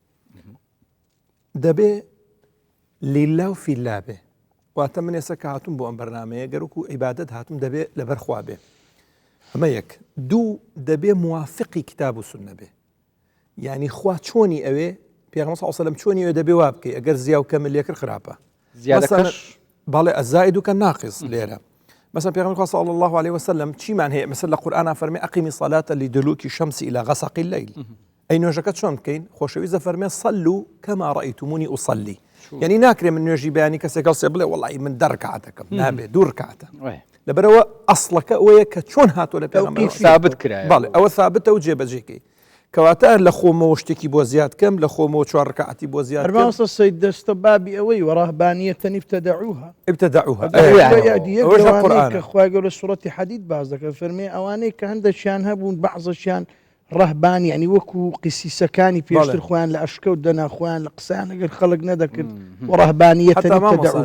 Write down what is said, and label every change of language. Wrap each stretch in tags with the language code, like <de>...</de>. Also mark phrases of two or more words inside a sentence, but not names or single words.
<ckb>دەبێ</ckb> <ar>لله و فی الله</ar> <ckb>بێ واتە من ئێستا کە هاتووم بۆ ئەم بەرنامەیە گەرەک و عیبادەت هاتووم دەبێ لەبەر خوا بێ ئەمە یەک دوو دەبێ موافقی کتاب و سونە بێ یعنی خوا چۆنی ئەوێ پێغەمبەر</ckb> <ar>صلی الله علیه وسلم</ar> <ckb>چۆنی ئەوێ دەبێ وا بکەی ئەگەر زیا و کەمل لێکرد خراپە بەڵێ</ckb> <ar>الزائد كالناقص</ar> <ckb>لێرە مثلا پێغەمبەر خوا</ckb> <ar>صلی الله عليه وسلم</ar> <ckb>چیمان هەیە مثلا لە قورئانە فەرمێ</ckb> <ar>ئەقیمی الصلاة لدلوك الشمس إلى غسق الليل</ar> <ckb>ئەی نوێژەکەت چۆن بکەین خۆشەویستە فەرمێ</ckb> <ar>صلوا كما رأيتموني أصلي</ar> <ckb>يعني ناکرێ من نوێژی بەیانی کەسێکەڵ سێ بڵێ وەڵی من دە ڕکعاتەکەم نابێ دوو ڕکعاتە لەبەرەوە ئەسڵەکە ئەوەیە کە چۆن هاتووە لە پێغەمبەر ثابت کرایە بەڵێ ئەوە ثابتە و جێبەجێکەی کەواتە لە خۆمەوە شتێکی بۆ زیاد کەم لە خۆمەوە چوار ڕکعاتی بۆ زیاد کەم سەید دەستە بابی ئەوەی</ckb> <ar>وەڕاهبانیەتەن ابتدعوها</ar> <ckb>کە خوای گەورە سوڕەتی حەدید باز دەکات فەرمێ ئەوانەی کە هەندێکیان هەبوون بەعضەشیان ڕەهبان یعنی وەکو قسیسەکانی پێشتر خۆیان لە ئەشکەوت دەنا خۆیان لە قسەیان ئەگەر خەڵک نەدەکرد</ckb> <ar>وەڕەهبانیەتەن ابتدعوها</ar>